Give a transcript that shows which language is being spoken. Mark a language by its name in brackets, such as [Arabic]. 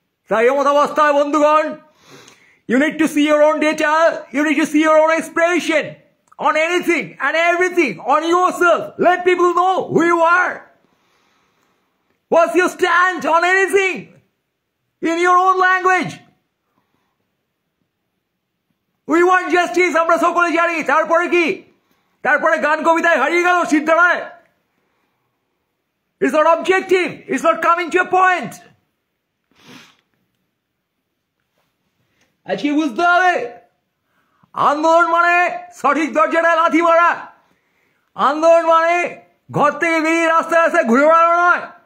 [Bangla] তাই এমন অবস্থায় বন্ধুগণ, [English] you need to see your own data, you need to see your own expression on anything and everything, on yourself. Let people know who you are. What's your stand on anything in your own language? We want justice, [Bangla] আমরা সকলে জানি। তারপরে কি? তারপরে গান কবিতায় হারিয়ে গেল সিদ্ধারায়। [English] It's not objective, it's not coming to a point. [Bangla] আজকে বুঝতে হবে, আন্দোলন মানে সঠিক দরজাটায় লাথি মারা, আন্দোলন মানে ঘর থেকে বেরিয়ে রাস্তায় রাস্তায় ঘুরে বেড়ানো নয়।